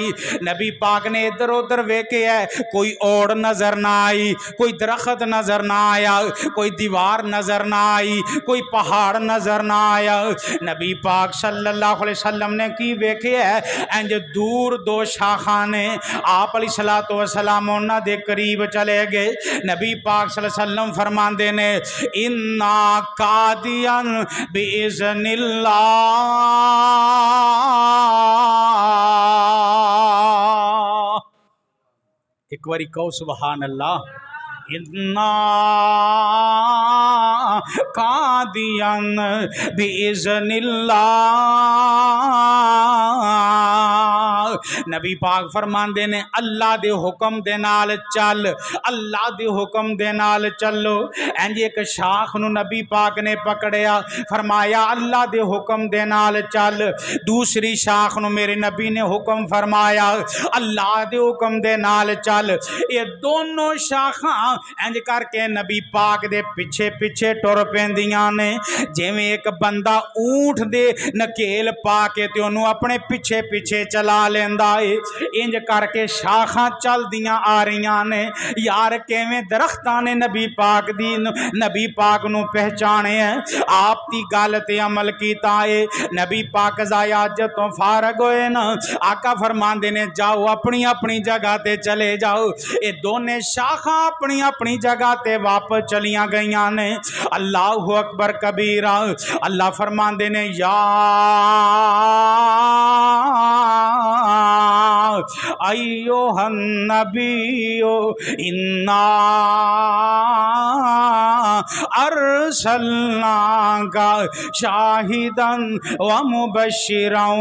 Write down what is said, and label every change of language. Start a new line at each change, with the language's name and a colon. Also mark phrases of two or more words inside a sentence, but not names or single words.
Punjabi: نبی پاک نے ادھر ادھر ویکھے ہے، کوئی اوڑ نظر نہ آئی، کوئی درخت نظر نہ آیا، کوئی دیوار نظر نہ آئی، کوئی پہاڑ نظر نہ آیا۔ نبی پاک
Arabic: صلی اللہ علیہ وسلم
Punjabi: نے کی ویکھے ہے، انج دور دو شاخاں نے، آپ
Arabic: علیہ السلام
Punjabi: انہاں دے قریب چلے گئے۔ نبی پاک
Arabic: صلی اللہ علیہ وسلم
Punjabi: فرماندے نے
Arabic: اِنَّا قَادِيًا بِإِذْنِ اللَّهِ۔
Punjabi: ایک باری کہو سبحان اللہ۔
Arabic: اِنَّا قَادِيًا بِإِذْنِ اللَّهِ۔
Punjabi: نبی پاک فرماندے نے اللہ دے حکم دے نال چل، اللہ دے حکم دے نال چلو۔ اینج ایک شاخ نو نبی پاک نے پکڑیا، فرمایا اللہ دے حکم دے نال چل۔ دوسری شاخ نو میرے نبی نے حکم فرمایا اللہ دے حکم دے نال چل۔ یہ دونوں شاخاں اینج کر کے نبی پاک دے پیچھے پیچھے ٹر پیندیاں نے، جویں ایک بندہ اونٹ دے نکیل پا کے تے انہوں اپنے پیچھے پیچھے چلا لیندا ہے، انج کر کے شاخاں چل دیاں آ رہیاں نے۔ یار کیویں درختاں نے نبی پاک دی نبی پاک نو پہچانے ہیں، آپ دی گل تے عمل کیتا ہے۔ نبی پاک قضائے حاجت تو فارغ ہوئے نا، آقا فرماندے نے جاؤ اپنی اپنی جگہ تے چلے جاؤ۔ اے دونے شاخاں اپنی اپنی جگہ تے واپس چلیاں گئیاں نے۔
Arabic: اللہ اکبر کبیرہ۔
Punjabi: اللہ فرماندے نے یا
Arabic: ایوہ النبی انا ارسلناک شاہدا ومبشرا